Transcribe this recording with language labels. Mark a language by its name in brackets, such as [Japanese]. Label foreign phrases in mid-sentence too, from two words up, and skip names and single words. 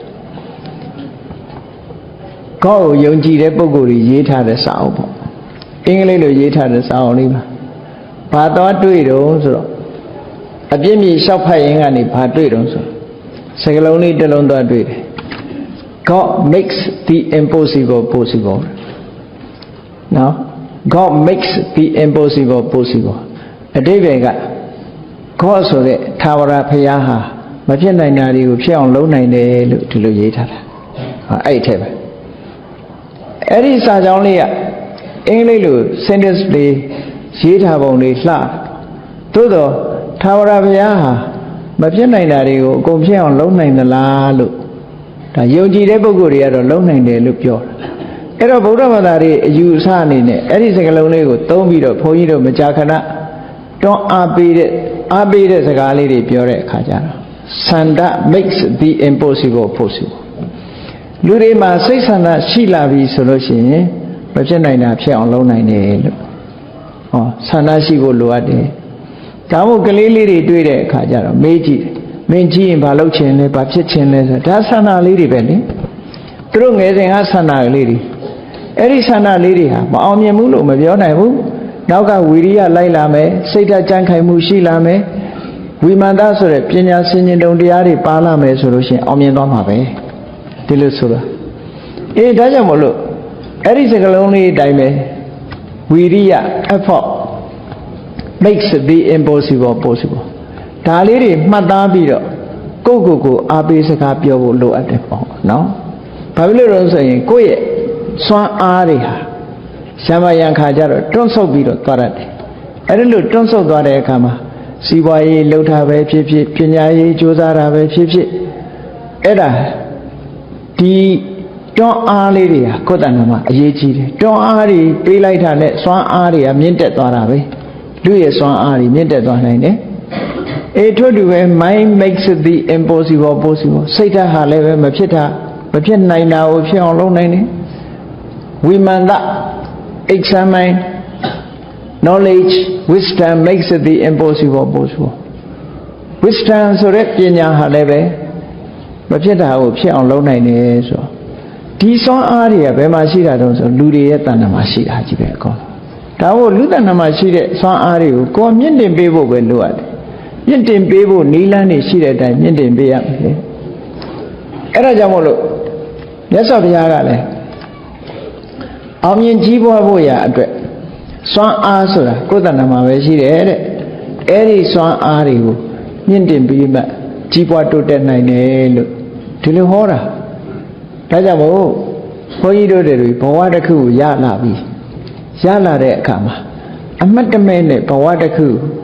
[Burmese] ။ကောကိုယုံကြည်တဲ့ပုဂ္ဂိုလ်ကြီးရေးထားတဲ့စာအုပ်ပေါ့။အင်္ဂလိပ်လိုရေးထားတဲ့စာအုပ်လေးပါ။ဘာသွားတွေ့တော့ဆိုတော့အပြည့်မြေလျှောက်ဖတ်ရင်းကနေဘာတွေ့တော့ဆိုစကားလုံးလေးတစ်လုံးသွားတွေ့တယ်။ [English] God makes the impossible possible. Now God makes the impossible possible. [Burmese] အတိပ္ပယ်က God ဆိုတဲ့သာဝရဘုရားဟာမဖြစ်နိုင်တာတွေကိုဖြစ်အောင်လုပ်နိုင်တယ်လို့ဒီလိုရေးထားတာအဲ့ဒီထဲပဲအဲ့ဒီစာကြောင်းလေးကအင်္ဂလိပ်လို sentence လေးရေးထားပုံလေးလှသို့တော့သာဝရဘုရားဟာမဖြစ်နိုင်တာတွေကိုအကုန်ဖြစ်အောင်လုပ်နိုင်သလားလို့ဒါယုံကြည်တဲ့ပုဂ္ဂိုလ်တွေကတော့လုပ်နိုင်တယ်လို့ပြောတာ အဲ့တော့ဗုဒ္ဓဘာသာတွေအယူအဆအနေနဲ့အဲ့ဒီစကားလုံးလေးကိုသုံးပြီးတော့ဘုန်းကြီးတို့မကြာခဏတွန်းအားပေးတဲ့စကားလေးတွေပြောတဲ့အခါကျတော့ဆန္ဒ [English] makes the impossible possible [Burmese] လူတွေမှာစိတ်ဆန္ဒရှိလာပြီဆိုလို့ရှိရင်မဖြစ်နိုင်တာဖြစ်အောင် လုပ်နိုင်တယ်လို့ဟောဆန္ဒရှိဖို့လိုအပ်တယ်ဒါမို့ကလေးလေးတွေတွေ့တဲ့အခါကျတော့မေးကြည့်မင်းကြီးရင်ဘာ လုပ်ချင်လဲဘာဖြစ်ချင်လဲဆိုဒါဆန္ဒလေးတွေပဲလေသူတို့ငယ်စဉ်ကဆန္ဒလေးတွေအဲ့ဒီဆန္ဒလေးတွေဟာမအောင်မြင်ဘူးလို့မပြောနိုင်ဘူးနောက်ကဝီရိယလိုက်လာမယ်စိတ်ဓာတ်ကြံ့ခိုင်မှုရှိလာမယ်ဝိမာန်သားဆိုတဲ့ပညာစင်ကြင်တုံတရားတွေပါလာမယ်ဆိုလို့ရှိရင်အောင်မြင်သွားမှာပဲဒီလိုဆိုတာဒါကြောင့်မလို့အဲ့ဒီစကားလုံးလေးအတိုင်းပဲဝီရိယ effort [English] makes the impossible possible [Burmese] ဒါလေးတွေမှတ်သားပြီးတော့ကိုအားပေးစကားပြောဖို့လိုအပ်တယ်ပေါ့နော်ဘာဖြစ်လို့လဲဆိုရင်ကိုယ့်ရဲ့စွမ်းအား တွေဟာရှမ်းမယံခါကြတော့တွန့်ဆုတ်ပြီးတော့သွားရတယ်အဲ့ဒီလိုတွန့်ဆုတ်သွားတဲ့အခါမှာစီးပွားရေးလှုပ်တာပဲ ဖြစ်ဖြစ်ပညာရေးကြိုးစားတာပဲဖြစ်ဖြစ်အဲ့ဒါဒီတွန်းအားလေးတွေဟာကိုယ်တဏ္ဍာမှာအရေးကြီးတယ်တွန်းအားတွေပေးလိုက်တာနဲ့စွမ်းအားတွေကမြင့်တက်သွားတာပဲလူရဲ့စွမ်းအားတွေမြင့်တက်သွားနိုင်တယ်ထို့တူပဲ [English] mind makes the impossible possible [Burmese] စိတ်ဓာတ်ဟာလည်းပဲမဖြစ်နိုင်တာကိုဖြစ်အောင်လုပ်နိုင်တယ်ဝိမာန်တ examine [English] knowledge wisdom makes the impossible possible [Burmese] wisdom ဆိုတဲ့ပညာဟာလည်းပဲမဖြစ်တာကိုဖြစ်အောင်လုပ်နိုင်တယ်ဆိုတော့ဒီစွမ်းအားတွေကဘယ်မှာရှိတာတုန်းဆိုလူတွေရဲ့ တဏ္ဍာမှာရှိတာကြီးပဲအကောဒါမို့လူတဏ္ဍာမှာရှိတဲ့စွမ်းအားတွေကိုကိုယ်မြင့်တင်ပေးဖို့ပဲလိုအပ်တယ်မြင့်တင် ပေးဖို့နည်းလမ်းတွေရှိတဲ့အတိုင်းမြင့်တင်ပေးရမယ်အဲ့ဒါကြောင့်မို့လို့မြတ်စွာဘုရားကလည်းအောင်မြင်ကြီးပွားဖို့ရာအတွက်စွမ်းအားဆိုတာကိုယ်တဏ္ဍာမှာပဲရှိတယ်တဲ့အဲ့ဒီစွမ်းအားတွေကိုမြင့်တင်ပြီးမှကြီးပွားတိုးတက်နိုင်တယ်လို့ဒီလိုဟောတာဒါကြောင့်မို့ဘုန်းကြီးတို့တွေဘဝတစ်ခုကိုရလာပြီရလာတဲ့အခါမှာအမတ်တမဲနဲ့ဘဝတစ်ခု